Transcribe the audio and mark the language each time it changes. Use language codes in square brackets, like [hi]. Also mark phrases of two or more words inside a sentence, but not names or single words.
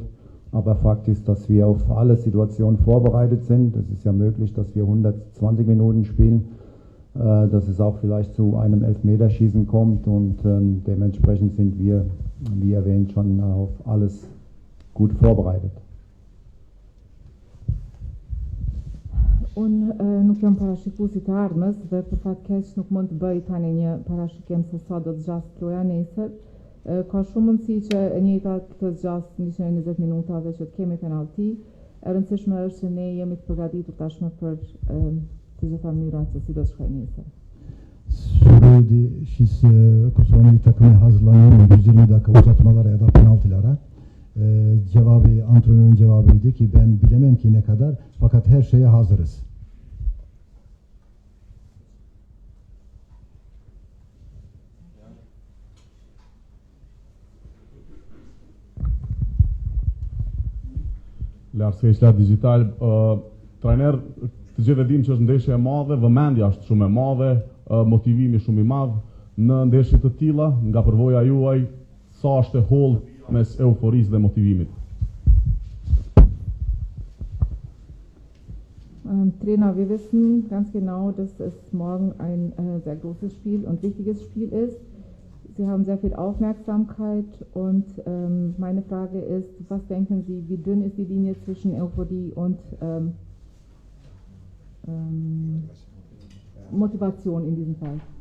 [de] Aber Fakt ist, dass wir auf alle Situationen vorbereitet sind. Es ist ja möglich, dass wir 120 Minuten spielen, dass es auch vielleicht zu einem Elfmeterschießen kommt und dementsprechend sind wir, wie erwähnt, schon auf alles gut vorbereitet. [sq] Unë nuk jam parashikues i të ardhmes dhe për fat keq nuk mund të bëj tani një parashikim se sa do të zgjasë loja nesër. Ka shumë mundësi që e njëjta të zgjasë 120 minuta dhe që të kemi penalti. E rëndësishme është që ne jemi të përgatitur tashmë për të gjitha mënyrat se si do të shkojë nesër. [tr] Suredi Kosova milli takımı hazırlanıyor 120 dakika uzatmalara ya da penaltılara. Cevabı, antrenörün cevabıydı ki ben bilemem ki ne kadar, fakat her şeye hazırız. [sq] Lartësisht digital, trajner, të gjithë e dim që është ndeshje e madhe, vëmendja është shumë e madhe, motivimi shumë i madh në ndeshje të tilla, nga përvoja juaj, sa është e holl mes euforisë dhe motivimit. [de] Trainer, wir wissen ganz genau, dass es morgen ein sehr großes Spiel und wichtiges Spiel ist. Sie haben sehr viel Aufmerksamkeit und meine Frage ist, was denken Sie, wie dünn ist die Linie zwischen Euphorie und Motivation in diesem Fall?